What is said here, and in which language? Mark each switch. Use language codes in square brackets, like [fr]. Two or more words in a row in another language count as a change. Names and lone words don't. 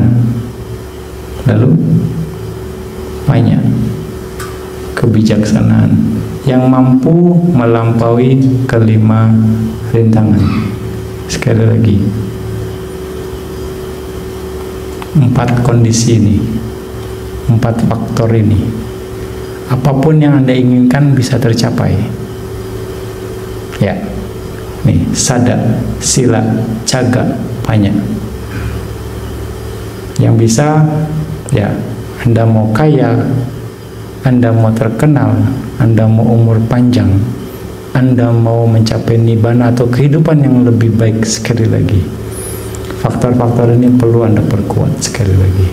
[id] Lalu panya, kebijaksanaan yang mampu melampaui kelima rintangan. Sekali lagi, 4 kondisi ini, 4 faktor ini, apapun yang Anda inginkan bisa tercapai. Ya, nih [pi] sada, sila, caga, panya. [id] Yang bisa, ya, Anda mau kaya, Anda mau terkenal, Anda mau umur panjang, Anda mau mencapai nibbana atau kehidupan yang lebih baik. Sekali lagi, faktor-faktor ini perlu Anda perkuat sekali lagi.